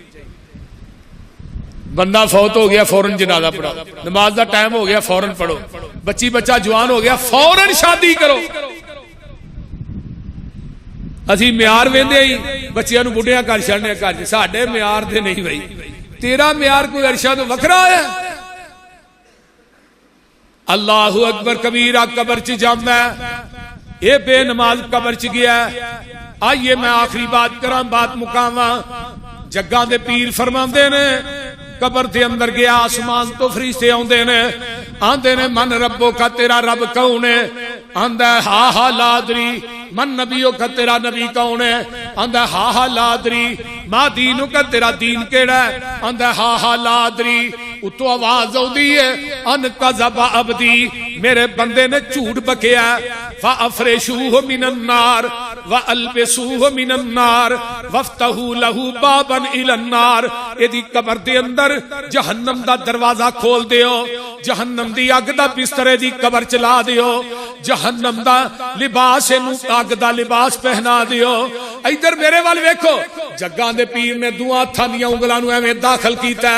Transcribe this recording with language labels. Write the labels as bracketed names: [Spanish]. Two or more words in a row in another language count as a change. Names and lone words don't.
[Punjabi] بندہ فوت ہو گیا فوراً جنازہ پڑھو، نماز کا ٹائم ہو گیا فوراً پڑھو، بچی بچہ جوان ہو گیا فوراً شادی کرو. اسی معیار ویندے ہی بچیاں نوں بڈھیاں کر چھڈنے گھر چ، ساڈے معیار دے نہیں بھائی، تیرا معیار کوئی عرشا توں وکھرا ہے. [Arabic] الله أكبر كبيرا [Punjabi] قبر چ جاندا ہے، ایہہ بے نماز قبر چ گیا. آئیے میں آخری بات کراں، بات مکاواں. جگ دے پیر فرماندے نے قبر کے اندر گیا، آسمان توں فرشتے آندے نے، آندے نے [Arabic] من ربك [Punjabi] تیرا رب کون ہے? आंदा [Arabic] هاه هاه لا أدري. من نبيك [Punjabi] تیرا نبی کون ہے? आंदा [Arabic] هاه هاه لا أدري. ما دينك [Punjabi] تیرا دین کیہڑا ہے? आंदा [Arabic] هاه هاه لا أدري. [Punjabi] اتوں آواز آؤندی ہے [Arabic] أن كذب عبدي, [Punjabi] میرے بندے نے جھوٹ بکیا. [Arabic] وافرشوه من النار وألبسوه من النار وافتحوا له بابا إلى النار. [Punjabi] ایدی قبر دے اندر جہنم دا دروازہ کھول دیو، جہنم دی اگ دا بسترے دی قبر چلا دیو، جہنم دا لباس اینوں اگ دا لباس پہنا دیو. ادھر میرے ول ویکھو، جگ دے پیر نے دعا ہتھاں دیاں انگلاں نوں ایویں داخل کیتا.